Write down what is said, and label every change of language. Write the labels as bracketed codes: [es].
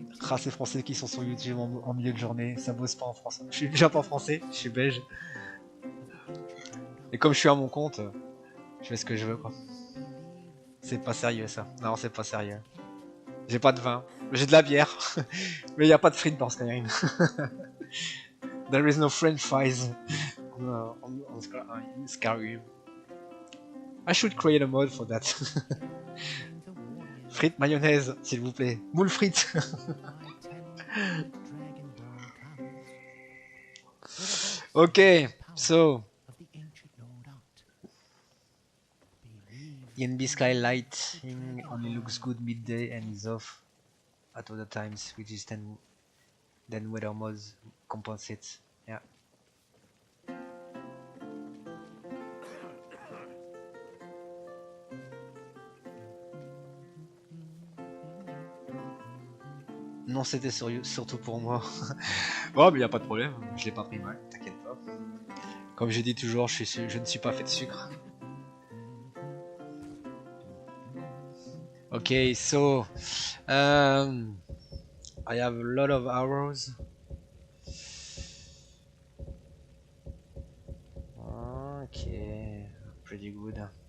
[fr] Ah, ces Français qui sont sur YouTube en milieu de journée, ça bosse pas en français. Je suis déjà pas français, je suis belge. Et comme je suis à mon compte, je fais ce que je veux, quoi. C'est pas sérieux ça. Non, c'est pas sérieux. J'ai pas de vin. J'ai de la bière. Mais il n'y a pas de frites dans Skyrim. [en] There is no French fries in Skyrim. I should create a mod for that. [fr] Frites mayonnaise, s'il vous plaît. Moule frites. [en] Okay, so NB skylighting only looks good midday and is off at other times, which is then weather mods compensates. Yeah. [fr] Non, c'était surtout pour moi. Bon, mais y a pas de problème, je l'ai pas pris mal, t'inquiète pas. Comme je dis toujours, je ne suis pas fait de sucre. [en] Okay, so I have a lot of arrows. Okay, pretty good.